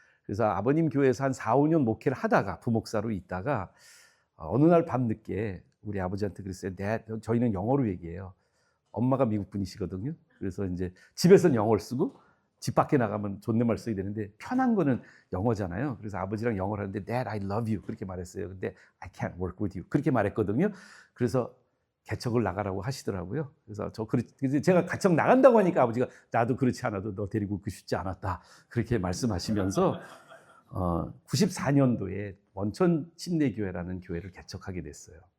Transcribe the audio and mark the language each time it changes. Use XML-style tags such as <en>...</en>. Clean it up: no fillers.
<ko>그래서 아버님 교회에서 한 4~5년 목회를 하다가 부목사로 있다가 어느 날 밤늦게 우리 아버지한테 그랬어요. 저희는 영어로 얘기해요. 엄마가 미국 분이시거든요. 그래서 이제 집에서는 영어를 쓰고 집 밖에 나가면 존댓말 써야 되는데 편한 거는 영어잖아요. 그래서 아버지랑 영어를 하는데</ko> <en>Dad, I love you</en> <ko>그렇게 말했어요. 근데</ko> <en>I can't work with you</en> <ko>그렇게 말했거든요. 그래서 개척을 나가라고 하시더라고요. 그래서 제가 개척 나간다고 하니까 아버지가 나도 그렇지 않아도 너 데리고 오고 싶지 않았다 그렇게 말씀하시면서 94년도에 원천 침례교회라는 교회를 개척하게 됐어요.</ko>